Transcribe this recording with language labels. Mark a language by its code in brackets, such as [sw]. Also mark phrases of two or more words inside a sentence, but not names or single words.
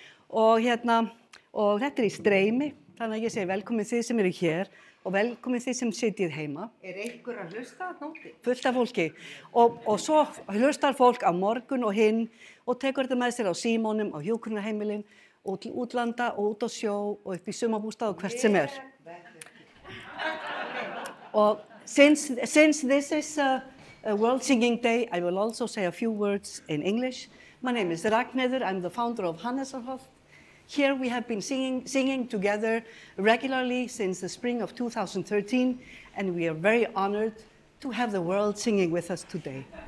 [is] Og þetta í streymi, þannig að ég segi velkomin þið sem eru hér og velkomin þið sem sitjið heima. Einhver að hlusta að nóti? Fullt af fólki. Og svo hlustar fólk á morgun og hinn og tekur þetta með sér á símónum, á hjúkrunarheimilin, út til útlanda og út á sjó og upp í sumarbústað og hvert sem er. [en] Og since this is a World Singing Day, I will also say a few words in English. My name is Ragnheiður. I'm the founder of Hannesarholt. Here we have been singing together regularly since the spring of 2013, and we are very honored to have the world singing with us today.